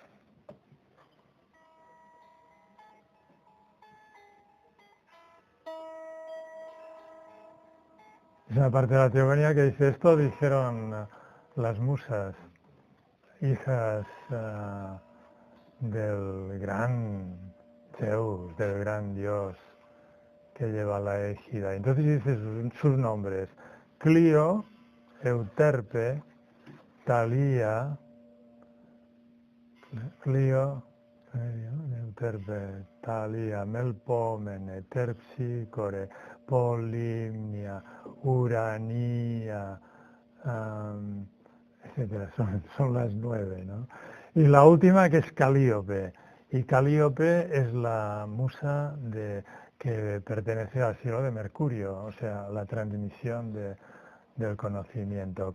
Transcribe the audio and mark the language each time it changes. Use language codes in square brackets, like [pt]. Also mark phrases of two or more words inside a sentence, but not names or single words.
[es] Es una parte de la teogonía que dice esto, dijeron las musas, hijas del gran Zeus, del gran dios que lleva la égida. Entonces dice sus nombres, Clio, Euterpe, Talía, Clio, Euterpe, Talía, Melpomene, Terpsícore, Polimnia, Uranía, etcétera. Son las 9, ¿no? Y la última que es Calíope. Y Calíope es la musa que pertenece al siglo de Mercurio, o sea, la transmisión del conocimiento.